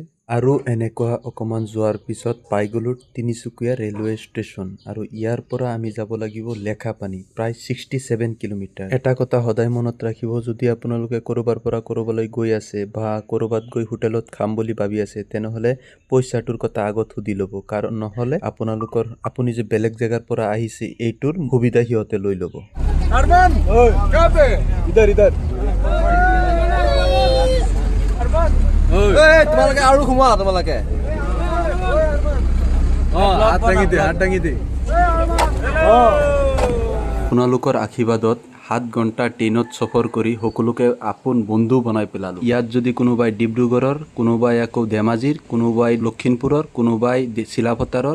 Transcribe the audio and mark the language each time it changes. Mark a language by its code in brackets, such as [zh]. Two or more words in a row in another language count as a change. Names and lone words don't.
[as] আৰু এনেকুৱা অকমান যোৱাৰ পিছত পাই গলো তিনিচুকীয়া ৰেলৱে ষ্টেচন আৰু ইয়াৰ পৰা আমি যাব লাগিব লেখাপানী, প্ৰায় 67 কিলোমিটাৰ। এটা কথা সদায় মনত ৰাখিব, যদি আপোনালোকে কৰবাৰ পৰা কৰবালৈ গৈ আছে বা কৰবাত গৈ হোটেলত খাম বুলি ভাবি আছে তেনেহলে পইচাটোৰ কথা আগত সুধি ল'ব, কাৰণ নহলে আপুনি যে বেলেগ জেগাৰ পৰা আহিছে এইটোৰ সুবিধা সিহঁতে লৈ ল'ব। [hi] अरमान कहाँ पे इधर इधर अरमान [as] তোমালোকে আৰু ঘুমা তোমালোকে হাত দাঙি দে। আপোনালোকৰ আশীৰ্বাদত 7 ঘণ্টা ট্ৰেইনত সফৰ কৰি সকলোকে আপোন বন্ধু বনাই পেলালো। ইয়াত যদি কোনোবাই ডিব্ৰুগড়ৰ, কোনোবাই আকৌ ধেমাজিৰ, কোনোবাই লখিমপুৰৰ, কোনোবাই চিলাপথাৰৰ।